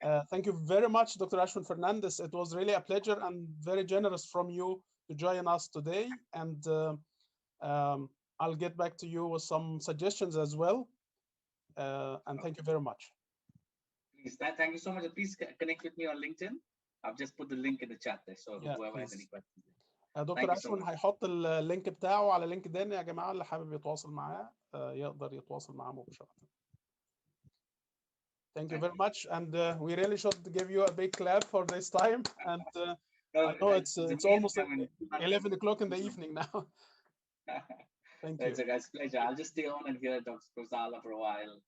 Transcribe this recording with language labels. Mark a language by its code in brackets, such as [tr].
[en] Thank you very much, Dr. Ashwin Fernandes. It was really a pleasure and very generous from you to join us today. And I'll get back to you with some suggestions as well. And thank you very much. Please, thank you so much. Please connect with me on LinkedIn. I've just put the link in the chat there, so whoever has any questions. [ar] دكتور أشوين هيحط اللينك بتاعه على لينكدين يا جماعة، اللي حابب يتواصل معاه يقدر يتواصل معاه مباشرة. [en] Thank you very much, and we really should give you a big clap for this time. And I know it's almost 11 o'clock in the evening now. Thank you. It's a guy's pleasure. I'll just stay on and hear Dr. Ala for a while.